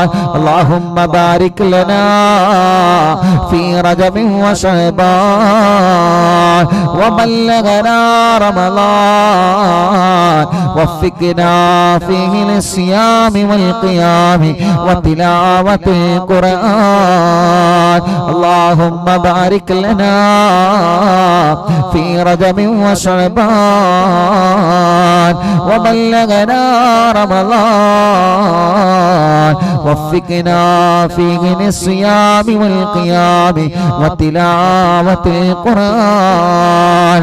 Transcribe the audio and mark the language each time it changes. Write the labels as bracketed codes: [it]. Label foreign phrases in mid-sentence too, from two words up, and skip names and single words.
[ar] اللهم بارك لنا في رجب وشعبان وبلغنا رمضان ووفقنا فيه للصيام والقيام وتلاوة القرآن. اللهم بارك لنا في رجب وشعبان وبلغنا رمضان وفقنا فيه للصيام والقيام وتلاوة القرآن.